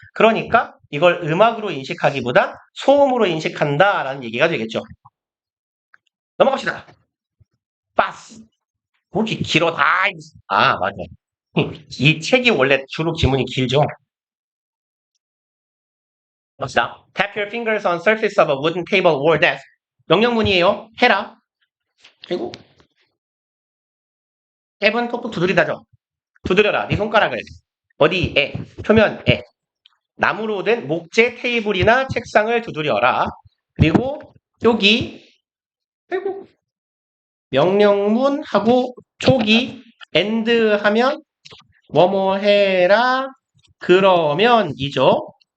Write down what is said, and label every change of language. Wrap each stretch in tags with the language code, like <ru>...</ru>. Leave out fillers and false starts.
<ko>그러니까 이걸 음악으로 인식하기보다 소음으로 인식한다라는 얘기가 되겠죠. 넘어갑시다. 빠스. 그렇게 길어 다. 아, 맞아. 이 책이 원래 주로 지문이 길죠. 봅시다.</ko> <en>Tap your fingers on surface of a wooden table or desk.</en> <ko>명령문이에요. 해라. 그리고 탭은 톡톡 두드리다죠. 두드려라. 네 손가락을. 어디에? 표면에. 나무로 된 목재 테이블이나 책상을 두드려라. 그리고 여기 그리고 명령문하고 초기 and 하면 뭐뭐 해라 그러면이죠.</ko>